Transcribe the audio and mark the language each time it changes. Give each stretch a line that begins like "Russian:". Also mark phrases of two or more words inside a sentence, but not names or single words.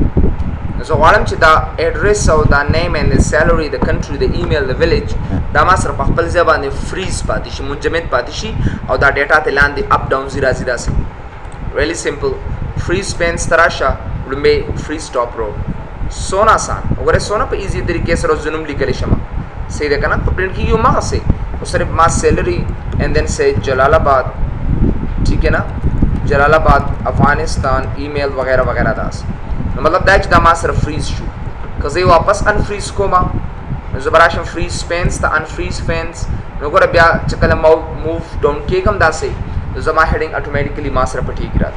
Pashto: نو زه غواړم چې دا ایډرس او دا
English: name and
Pashto: د سیلري د کنټري د ایمیل د ویلیج دا ما سره په خپل ځای باندې فریز پاتې شي، منجمد پاتې شي او دا ډیټا ته لاندې
English: up down
Pashto: ځي راځي داسې.
English: really simple. freeze panes
Pashto: ته راشه، لومبې
English: freeze top row.
Pashto: سونه آسان. وګورئ سونه په ایزي طریقې سره اوس زه نوم لیکلی شم، صحیح ده که نه؟ په پرنټ کېږي هماغسې، خو صرف ما سیلري
English: and then
Pashto: سے جلال آباد،
Urdu: ٹھیک ہے نا،
Pashto: جلال آباد افغانستان ایمیل وغیرہ وغیرہ داسې. نو مطلب دا چې دا ما سره فریز شو. که زه یې واپس انفریز کومه نو زه به راشم
English: freeze panes
Pashto: ته
English: unfreeze panes.
Pashto: نو ګوره بیا چې کله
English: move down
Pashto: کېږم داسې نو زما
English: heading automatically
Pashto: ما سره پټېږي راته.